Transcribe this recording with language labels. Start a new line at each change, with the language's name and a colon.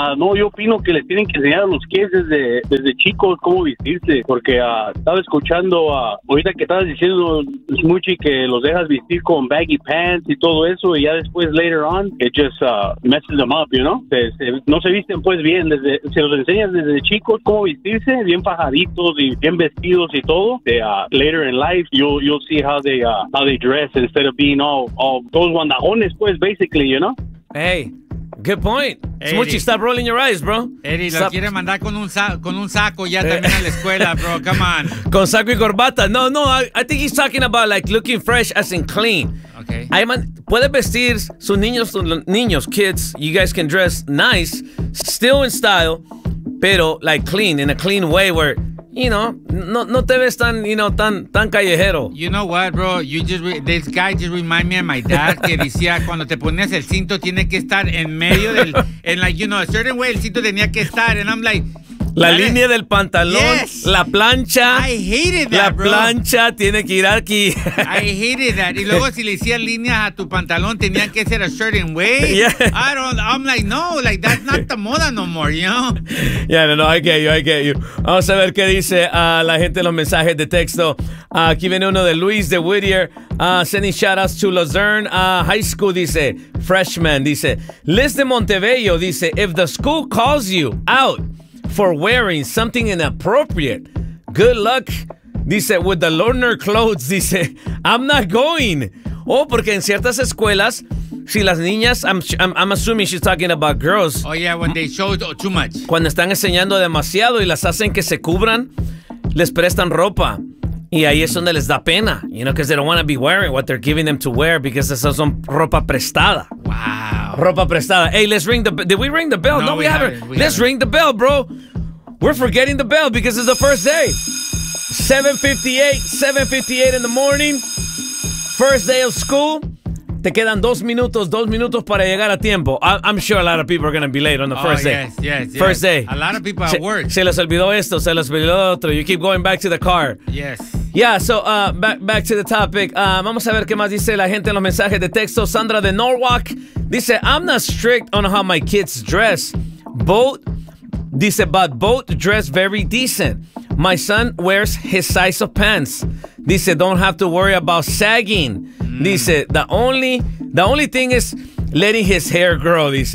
Spanish: No, yo opino que le tienen que enseñar a los kids desde chicos cómo vestirse, porque estaba escuchando ahorita que estabas diciendo, Smoochie, que los dejas vestir con baggy pants y todo eso, y ya después,
English: later on, it just messes them up, you know?
Spanish: No se visten, pues, bien. Se los enseñas desde chicos cómo vestirse, bien fajaditos y bien vestidos y todo,
English: later in life. You'll see how they dress instead of being all those guandajones, pues, basically, you know? Hey, good point. Smoochie, stop rolling your eyes, bro.
Spanish: Eddie, lo quiere mandar con un saco ya también a la escuela, bro.
English: Come on.
Spanish: Con saco y corbata.
English: No, I think he's talking about, like, looking fresh as in clean. Okay.
Spanish: Puede vestir sus niños,
English: kids, you guys can dress nice, still in style, pero, like, clean, in a clean way where...
Spanish: You know, no te ves tan, you know, tan callejero.
English: You know what, bro? You just this guy just remind me of my dad,
Spanish: que decía cuando te ponías el cinto tiene que estar en medio del,
English: en like, you know, a certain way
Spanish: el cinto tenía que estar,
English: and I'm like.
Spanish: La línea del pantalón,
English: yes.
Spanish: La plancha.
English: I hated that, bro.
Spanish: Plancha tiene que ir aquí.
English: I hated that.
Spanish: Y luego si le hacían líneas a tu pantalón, tenían que ser
English: a certain way. Yeah. I'm like, no, like, that's not the moda no more, you know? Yeah, no, I get you.
Spanish: Vamos a ver qué dice la gente en los mensajes de texto. Aquí viene uno de Luis de Whittier.
English: Sending shout-outs to Luzerne High School,
Spanish: dice. Freshman, dice. Liz de Montebello, dice.
English: If the school calls you out for wearing something inappropriate, good luck, dice, with the learner clothes, dice, I'm not going.
Spanish: Oh, porque en ciertas escuelas, si las niñas,
English: I'm assuming she's talking about girls. Oh, yeah, when they show too much.
Spanish: Cuando están enseñando demasiado y las hacen que se cubran, les prestan ropa. Y ahí es donde les da pena,
English: you know, because they don't want to be wearing what they're giving them to wear because this is
Spanish: ropa prestada.
English: Wow.
Spanish: Ropa prestada.
English: Hey, let's ring the bell. Did we ring the bell? No, we haven't. Ring the bell, bro. We're forgetting the bell because it's the first day. 7:58 in the morning. First day of school.
Spanish: Te quedan dos minutos para llegar a tiempo.
English: I'm sure a lot of people are going to be late on the first day. Yes. First day. A lot of people at work.
Spanish: Se les olvidó esto, se les olvidó otro.
English: You keep going back to the car. Yes. Yeah, so back to the topic.
Spanish: Vamos a ver qué más dice la gente en los mensajes de texto.
English: Sandra de Norwalk dice, I'm not strict on how my kids dress. Both dress very decent. My son wears his size of pants. Dice, don't have to worry about sagging. Dice, the only thing is letting his hair grow, dice.